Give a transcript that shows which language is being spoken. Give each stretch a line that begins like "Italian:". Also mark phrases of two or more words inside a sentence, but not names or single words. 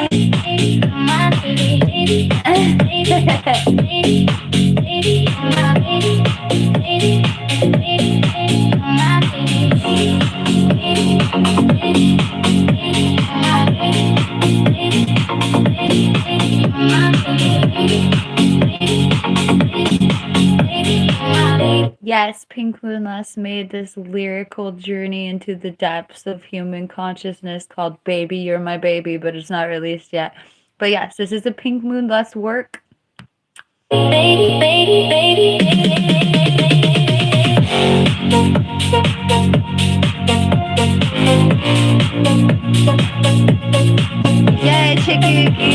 English: My baby, baby, baby, baby, baby, my baby, baby, baby, my baby, Yes, PinkMoonLust made this lyrical journey into the depths of human consciousness called Baby, You're My Baby, but it's not released yet. But yes, this is a PinkMoonLust work. baby, baby, baby, Yay, Chicky.